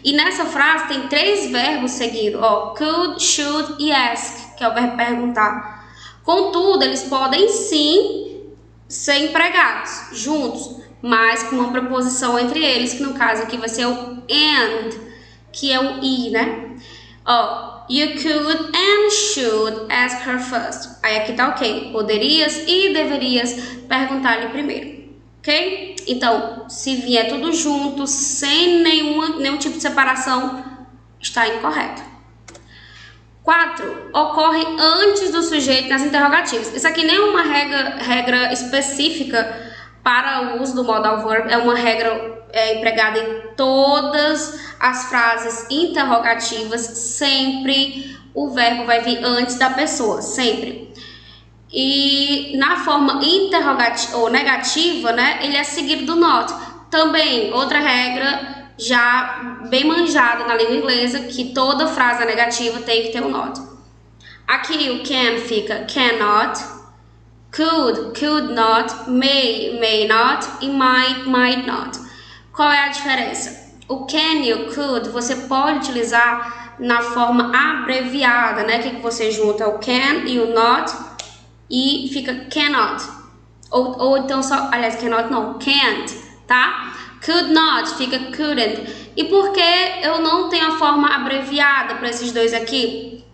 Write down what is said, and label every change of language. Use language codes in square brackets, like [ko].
[pt] E nessa frase tem 3 verbos seguidos, ó, could, should e ask, que é o verbo perguntar. Contudo, eles podem sim ser empregados juntos, mas com uma preposição entre eles, que no caso aqui vai ser o and, que é o i, né? [en] Ó, you could and should ask her first. [pt] Aí aqui tá ok. Poderias e deverias perguntar-lhe primeiro. Ok? Então, se vier tudo junto, sem nenhum tipo de separação, está incorreto. 4. Ocorre antes do sujeito nas interrogativas. Isso aqui nem é uma regra específica para o uso do modal verb, é uma regra empregada em todas as frases interrogativas. Sempre o verbo vai vir antes da pessoa, sempre. E na forma interrogativa ou negativa, né, ele é seguido do not. Também, outra regra já bem manjada na língua inglesa, que toda frase negativa tem que ter um not. Aqui o can fica cannot, could not, may not e might not. Qual é a diferença? O can e o could você pode utilizar na forma abreviada, né? Que você junta o can e o not e fica cannot. Ou então só, aliás, cannot não, can't, tá? Could not fica couldn't. E por que eu não tenho a forma abreviada para esses 2 aqui?